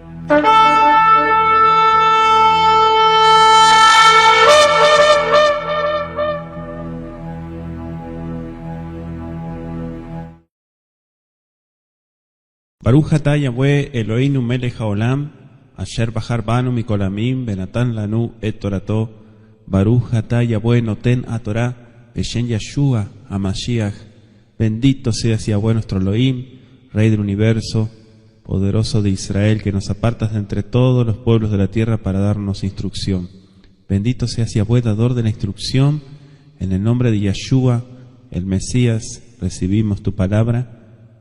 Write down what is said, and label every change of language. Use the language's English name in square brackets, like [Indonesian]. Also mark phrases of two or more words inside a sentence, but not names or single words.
[Hebrew] ברוך אתה יהוה אלוהינו מלך העולם, אשר בחר בנו מכל העמים, ונתן לנו את תורתו. ברוך אתה יהוה נותן התורה, בשם ישוע המשיח. [Spanish] Bendito seas Yahweh nuestro Elohim, Rey del universo, poderoso de Israel, que nos apartas de entre todos los pueblos de la tierra para darnos instrucción. Bendito seas Yahweh, dador de la instrucción. En el nombre de Yeshua, el Mesías, recibimos tu palabra.